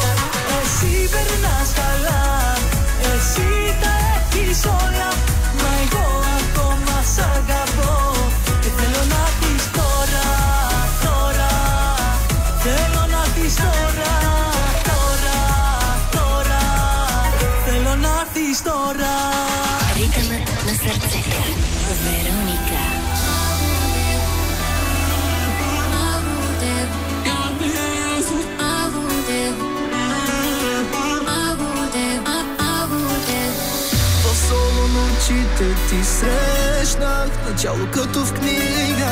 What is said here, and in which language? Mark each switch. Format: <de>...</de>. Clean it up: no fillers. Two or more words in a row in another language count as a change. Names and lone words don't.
<el>Εσύ περνάς καλά, εσύ τα έχεις όλα, μα εγώ ακόμα σ' αγαπώ και θέλω να πεις τώρα, τώρα. Θέλω να πεις τώρα, τώρα, τώρα. Θέλω να πεις τώρα.</el> <bg>Ритъм на сърцето. Вероника. Очите ти срещнах, начало като в книга.</bg>